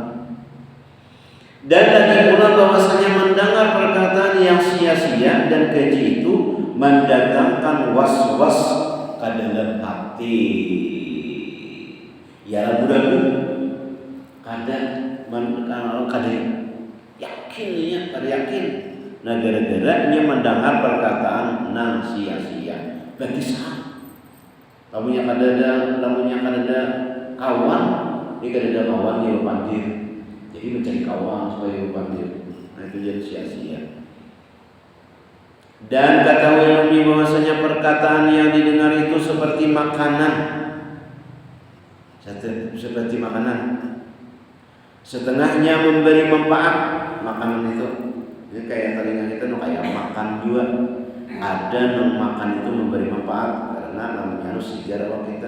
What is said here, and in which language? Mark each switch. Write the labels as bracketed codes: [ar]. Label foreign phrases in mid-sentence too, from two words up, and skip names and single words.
[id] Dan lagi pula bahwasanya mendengar perkataan yang sia-sia dan keji itu mendatangkan was-was ke dalam hati. Ya ragu-ragu kadang yakin. Nah gara-garanya mendengar perkataan nang sia-sia bagi sah. [bjn] Lamunya kadada kawan, ini kadada kawan dia pandir. [id] Jadi mencari kawan supaya pandir. Nah itu jadi sia-sia. Dan kata ulama bahwasanya perkataan yang didengar itu seperti makanan. Seperti makanan. Setengahnya memberi manfaat makanan itu. Jadi kayak telinga kita kayak makan juga. Ada yang makan itu memberi manfaat karena namanya harus sejarah kita.